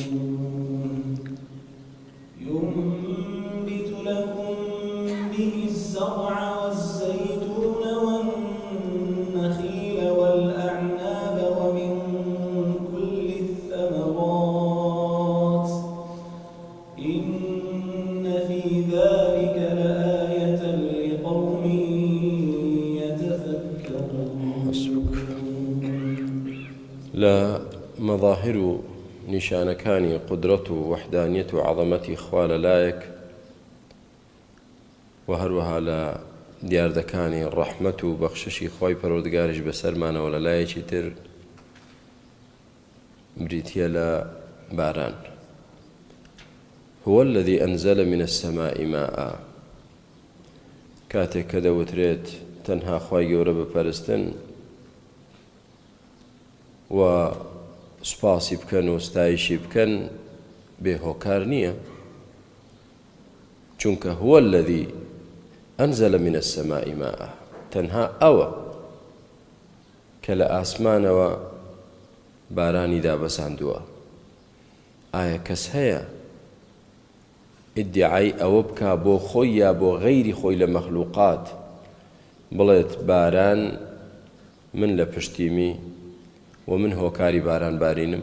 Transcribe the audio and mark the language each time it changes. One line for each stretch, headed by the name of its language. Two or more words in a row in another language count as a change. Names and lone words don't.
Arabic: ينبت لكم به الزرع والزيتون والنخيل والأعناب ومن كل الثمرات إن في ذلك لآية لقوم يتفكرون. حسبك. لا مظاهر
Central Kurdish: نیشانەکانی قدرەت و وحدانیەت و عەظەمەتی خوا لەلایەک و هەروەها لە دیاردەکانی ڕەحمەت و بەخششی خۆی پەروەردگاریش بەسەرمانەوە لەلایەکی تر بریتیە لە باران.
Arabic: هو الذي أنزل من السماء ماء.
Central Kurdish: کاتێک کە دەوترێت تەنها خوای گەورە بپەرستن و سپاسی بکەن و ستایشی بکەن بێهۆکار نییە، چونکە
Arabic: هو الذي أنزل من السماء ماء،
Central Kurdish: تەنها ئەوە کە لە ئاسمانەوە بارانی دابەساندووە. ئایا کەس هەیە ئیدعای ئەوە بکا بۆ خۆی یا بۆ غەیری خۆی لە مەخلووقات بڵێت باران من لە پشتیمی و من هۆکاری باران بارینم؟